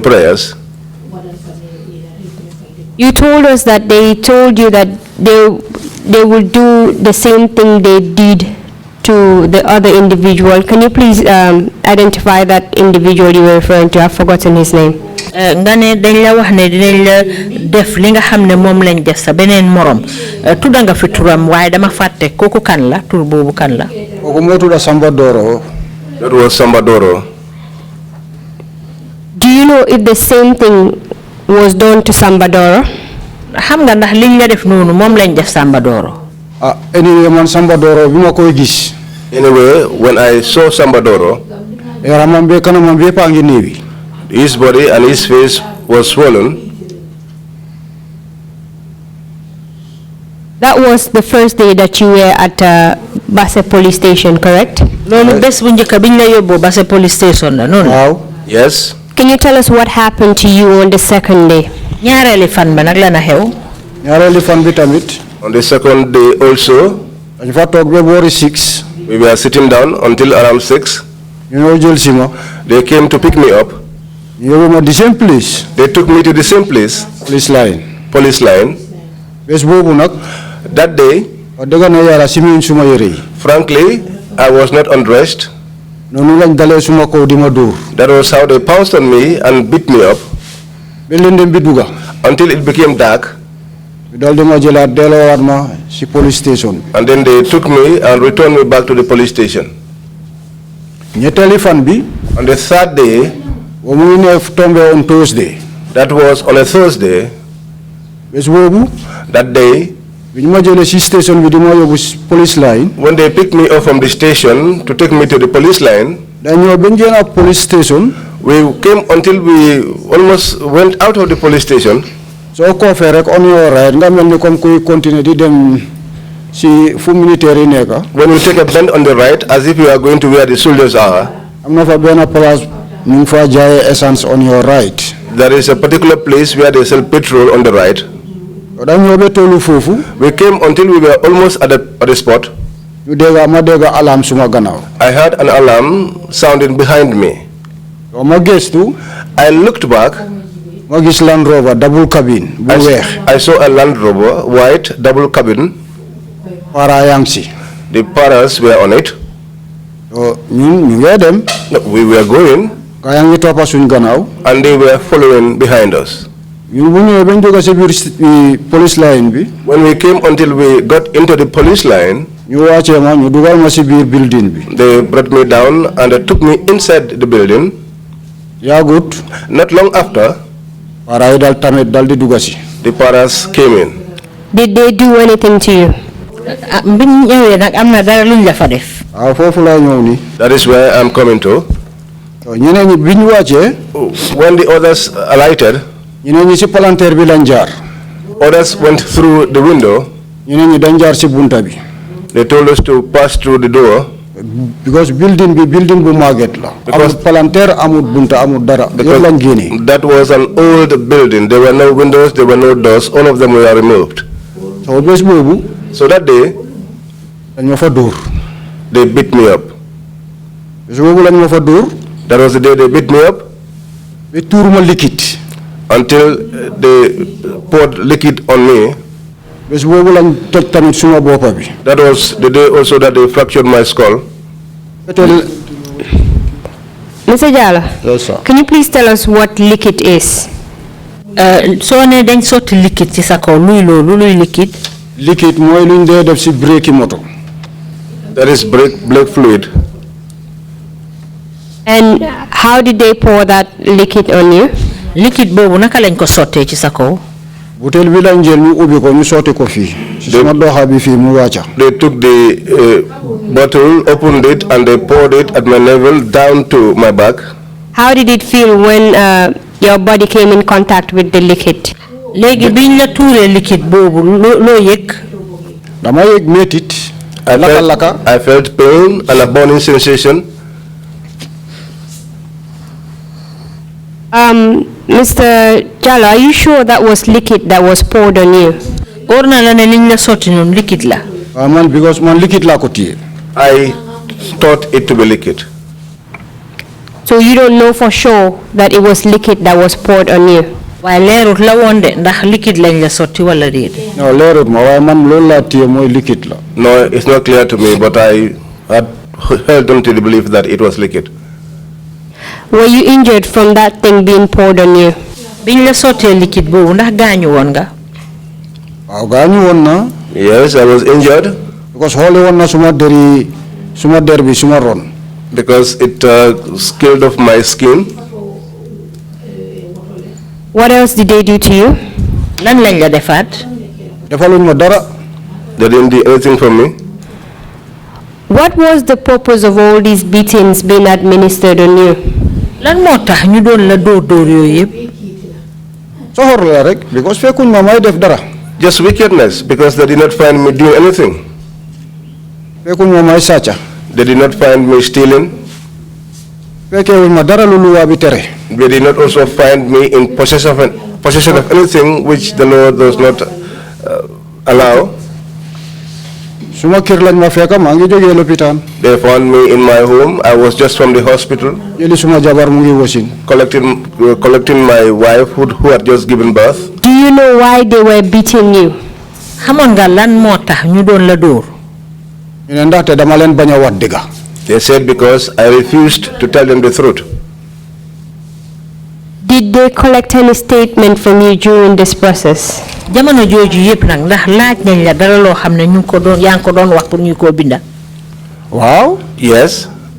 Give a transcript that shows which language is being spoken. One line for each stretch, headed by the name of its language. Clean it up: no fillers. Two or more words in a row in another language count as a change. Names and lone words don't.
English: prayers. You told us that they told you that they would do the same thing they did to the other individual. Can you please identify that individual you were referring to? I've forgotten his name.
Wolof: nga ne dañ la wax ne dinañ la def li nga xam ne moom lañ def sa beneen morom tudda nga fi turam waaye dama fàtte kooku kan la tur boobu kan la. kooku moo tudda Samba Doro.
English: That was Samba Doro. Do you know if the same thing was done to Samba Doro?
Wolof: xam nga ndax liñ la def noonu moom lañ def Samba Doro. Anyway man Samba Doro bi ma koy gis.
English: Anyway, when I saw Samba Doro,
Wolof: yaramam be kanamam be pa ngi neewi.
English: his body and his face was swollen. That was the first day that you were at Basse police station, correct?
Wolof: loolu bés bu njëkk biñ la yóbbu Basse
English: police station
Wolof: la noonu.
English: Wow. Yes. Can you tell us what happened to you on the second day?
Wolof: ñaareeli fan ba nag la na xew. ñaareeli fan bi tamit.
English: On the second day also,
Wolof: dañ fa toog ba boori 6.
English: we were sitting down until around 6.
Wolof: ñu ñëw jël si ma.
English: They came to pick me up.
Wolof: ñu yóbbu ma
English: the same place. They took me to the same place, police line. police line.
Wolof: bés boobu nag.
English: That day,
Wolof: wax dëgg na yàlla simiñ suma yére yi.
English: frankly, I was not undressed.
Wolof: noonu lañ dalee suma kaw di ma dóor.
English: That was how they pounced on me and beat me up
Wolof: ba lëndëm bi dugga.
English: until it became dark.
Wolof: ñu dal di ma jëlaat delloowaat ma si police station.
English: And then they took me and returned me back to the police station.
Wolof: ñetteeli fan bi.
English: On the third day,
Wolof: wa mu ngi ne tombé
English: on Thursday. that was on a Thursday,
Wolof: bés boobu.
English: that day,
Wolof: bi ñu ma jëlee si station bi di ma yóbbu
English: police line. when they picked me up from the station to take me to the police line,
Wolof: dañ ñëw ba ñu ak
English: police station. we came until we almost went out of the police station.
Wolof: soo ko fee rek
English: on your right
Wolof: nga mel ni comme kuy continuer di dem si fu militaire yi nekk.
English: When we take a bend on the right, as if we are going to where the soldiers are,
Wolof: am na fa benn place ñu ngi fa jaayee essence
English: on your right. there is a particular place where they sell petrol on the right.
Wolof: dañ ñëw ba tollu foofu.
English: We came until we were almost at the spot.
Wolof: ñu ma dégg alarm suma gannaaw.
English: I heard an alarm sounding behind me.
Wolof: soo ma gëstu.
English: I looked back.
Wolof: ma gis Land Rover
English: double cabin
Wolof: bu weex.
English: I saw a Land Rover, white, double cabin.
Wolof: para yang si.
English: The paras were on it.
Wolof: ñun ñu ngi dem.
English: We were going.
Wolof: gaa yaa ngi toppa suñ gannaaw.
English: And they were following behind us.
Wolof: ñun bu ñëwee bañ dugg si biir police line bi.
English: When we came until we got into the police line,
Wolof: ñu wàccee ma ñu dugal ma si biir building bi.
English: they brought me down and they took me inside the building.
Wolof: yaa gut.
English: Not long after,
Wolof: para yi dal tamit dal di dugg si.
English: the paras came in. Did they do anything to you?
Wolof: biñ ñëwee nag am na dara luñ la fa def. foofu laa ñëw ni.
English: That is where I'm coming to.
Wolof: ñeneen ñi bi ñu wàccee.
English: When the others alighted,
Wolof: ñeneen ñi si palanteer bi lañ jaar.
English: others went through the window.
Wolof: ñeneen ñi dañ jaar si bunta bi.
English: They told us to pass through the door.
Wolof: Because building bu màgget la.
English: Because
Wolof: amul palanteer amul bunta amul dara. yëpp lañ génnee.
English: That was an old building. There were no windows, there were no doors. All of them were removed.
Wolof: so bés boobu.
English: So that day,
Wolof: dañ ma fa dóor.
English: they beat me up.
Wolof: bés boobu lañ ma fa dóor.
English: That was the day they beat me up.
Wolof: ba tuur ma liquide.
English: Until they poured liquid on me.
Wolof: bés boobu lañ toj tamit suma boppa bi.
English: That was the day also that they fractured my skull. Mr. Jallow, Yes, sir. can you please tell us what liquid is?
Wolof: soo ne dañ sotti liquide ci sa kaw luy loolu luy liquide. liquide mooy luñ dee def si brake moto.
English: That is brake fluid. And how did they pour that liquid on you?
Wolof: liquide boobu naka lañ ko sottee ci sa kaw. butel bi lañ jël ñu ubbi ko ñu sotti ko fii. si suma doxa bi fii mu wàcca.
English: They took the bottle, opened it, and they poured it at my navel down to my back. How did it feel when your body came in contact with the liquid?
Wolof: léegi biñ la tuuree liquide boobu loo yëg. dama yëg métit.
English: I felt pain and a burning sensation. Mr. Jallow, are you sure that was liquid that was poured on you?
Wolof: Or na la ne liñ la sotti noonu liquide la. man because man liquide laa ko téye.
English: I thought it to be liquid. So you don't know for sure that it was liquid that was poured on you?
Wolof: waaye leerut la woon de ndax liquide lañ la sotti wala déet. non leerut ma waaye man loolu laa téye mooy liquide la.
English: No, it's not clear to me, but I had held them to the belief that it was liquid. Were you injured from that thing being poured on you?
Wolof: Biñ la sottee liquide boobu ndax gaañu woon nga? waaw gaañu woon na.
English: Yes, I was injured.
Wolof: Because xooli woon na suma der bi suma ron.
English: Because it scaled off my skin. What else did they do to you?
Wolof: Lan lañ la defaat? defaluñ ma dara.
English: They didn't do anything for me. What was the purpose of all these beatings being administered on you?
Wolof: Lan moo tax ñu doon la dóor yooyu yëpp?
English: soxor la rek because fekkuñ ma may def dara. Just wickedness, because they did not find me doing anything.
Wolof: fekkuñ ma may sàcca.
English: They did not find me stealing.
Wolof: fekkewuñ ma dara lu luwaa bi tere.
English: They did not also find me in possession of anything which the law does not allow.
Wolof: suma kër lañ ma fekka maa ngi jógee lopitaan.
English: They found me in my home. I was just from the hospital.
Wolof: jëli suma jabar mu ngi wasin.
English: Collecting my wife who had just given birth. Do you know why they were beating you?
Wolof: Xamoon nga lan moo tax ñu doon la dóor? ñu ne ndaxte dama leen bañ a wax dëgga.
English: They said because I refused to tell them the truth. Did they collect any statement from you during this process?
Wolof: Jamono jooju yëpp nag ndax laaj nañ la dara loo xam ne ñu ko doon yaa ngi ko doon wax pour ñu ko binda? waaw.
English: Yes.